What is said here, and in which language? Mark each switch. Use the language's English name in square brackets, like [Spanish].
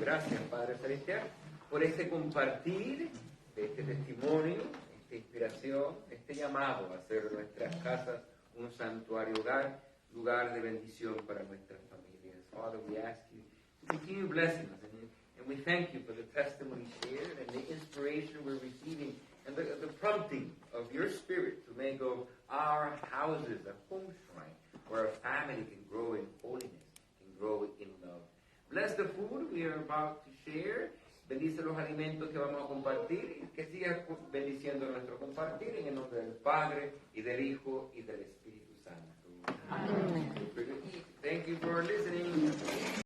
[Spanish] Gracias, Padre Celestial, por este compartir de este testimonio, esta inspiración, este llamado a hacer de nuestras casas un santuario hogar, lugar de bendición para nuestras familias. [English] Father, we ask you to continue blessing us, and we thank you for the testimony shared and the inspiration we're receiving and the prompting of your Spirit to make of our houses a home shrine where a family can grow in holiness, can grow in love. Bless the food we are about to share. [Spanish] Bendice los alimentos que vamos a compartir y que sigas bendiciendo nuestro compartir en el nombre del Padre y del Hijo y del Espíritu Santo. Amén. [English] Thank you for listening.